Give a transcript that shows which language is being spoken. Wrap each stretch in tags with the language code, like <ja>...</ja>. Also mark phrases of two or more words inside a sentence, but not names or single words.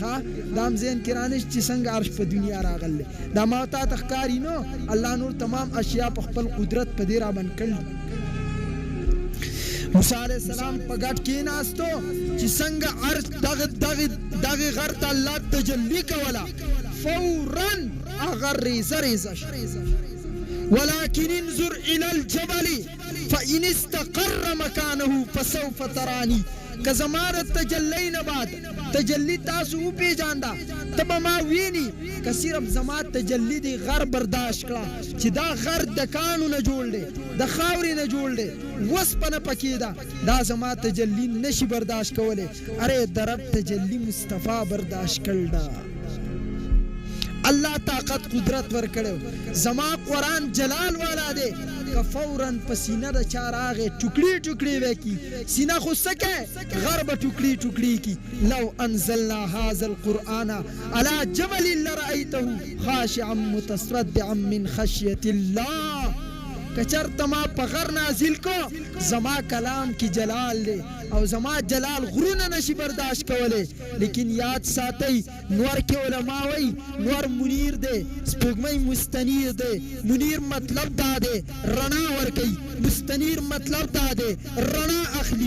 <ps>ښه دا هم ذهن کې رانشي چې څنګه عرش په دنیا راغلی، دا ما تا ته ښکاري نو، الله نور تمام اشیاء په خپل قدرت په دې رابند کړل. موسی</ps> <ar>علیه السلام</ar> <ps>په ګډ کېناستو چې څنګه عرش دغې غر ته الله تجلی کوله، فوراً هغه ریزه ریزه شو.</ps> <ar>ولكن انظر الى الجبل فإن استقر مكانه فسوف تراني.</ar> <ps>که زما د تجلی نه بعد تجلی تاسو وپېژانده ته به ما ویني، که صرف زما تجلی دی غر برداشت کړه چې دا غر د کاڼو نه جوړ دی، د خاورې نه جوړ دی، وسپنه پکې ده، دا زما تجلی نشي برداشت کولی. اره د رب تجلی مصطفی برداشت کړل ده. الله طاقت قدرت ورکړو، زما قرآن جلال والا دی، که فوراً په سینه د چا راغی ټوکړي ټوکړي به کي، سینه خو څه کوي غر به ټوکړي ټوکړي کي.</ps> <ar>لو انزلنا هذا القرآن على جبل لرأيته خاشعا متصدعا من خشية الله.</ar> <ps>که چرته ما په غر نازل کو، زما کلام کی جلال دی او زما جلال غرونه نشي برداشت کولی. لیکن یاد ساتئ نور کې علما وایي نور منیر دی، سپوږمۍ مستنیر دی. منیر مطلب دا دی رڼا ورکوي، مستنیر مطلب دا دی رڼا اخلي.</ps>